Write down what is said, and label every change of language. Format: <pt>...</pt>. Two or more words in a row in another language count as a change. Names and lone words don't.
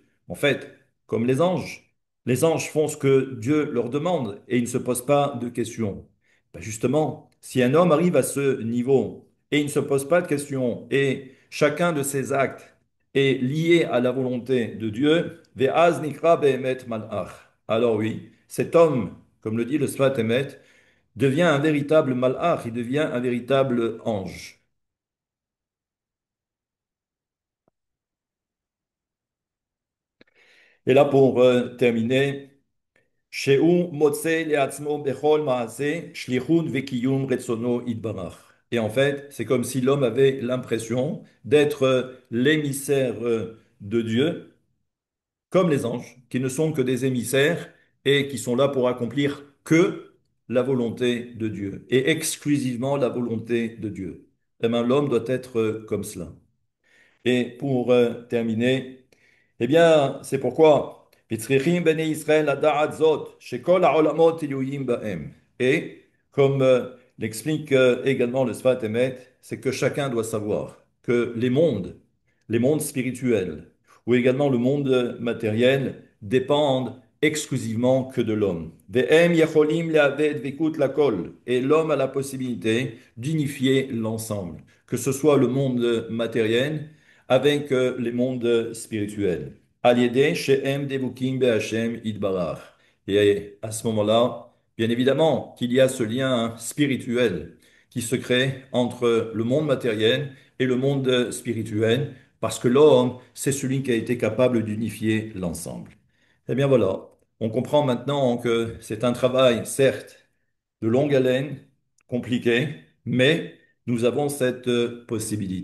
<fr>En fait, comme les anges font ce que Dieu leur demande et ils ne se posent pas de questions. Ben justement, si un homme arrive à ce niveau et il ne se pose pas de questions et chacun de ses actes est lié à la volonté de Dieu,</fr> <he>ואז נקרא באמת מלאך.</he> <fr>Alors oui, cet homme, comme le dit le Sfat Emet, devient un véritable malach, il devient un véritable ange. Et là, pour terminer,</fr> <he>שהוא מוצא לעצמו בכל מעשה שליחות וקיום רצונו יתברך.</he> <fr>Et en fait, c'est comme si l'homme avait l'impression d'être l'émissaire de Dieu, comme les anges, qui ne sont que des émissaires et qui sont là pour accomplir que la volonté de Dieu, et exclusivement la volonté de Dieu. Eh bien, l'homme doit être comme cela. Et pour terminer, eh bien, c'est pourquoi</fr> <he>צריכים בני ישראל לדעת זאת, שכל העולמות תלויים בהם.</he> <fr>Et comme l'explique également le Sfat Emet, c'est que chacun doit savoir que les mondes spirituels, ou également le monde matériel, dépendent exclusivement que de l'homme.</fr> <he>והם יכולים לאחד ויחוד לכל.</he> <fr>Et l'homme a la possibilité d'unifier l'ensemble, que ce soit le monde matériel avec les mondes spirituels.</fr> <he>על ידי שהם דבוקים בהשם יתברך.</he> <fr>Et à ce moment-là, bien évidemment qu'il y a ce lien spirituel qui se crée entre le monde matériel et le monde spirituel, parce que l'homme, c'est celui qui a été capable d'unifier l'ensemble. Eh bien voilà, on comprend maintenant que c'est un travail, certes, de longue haleine, compliqué, mais nous avons cette possibilité.</fr>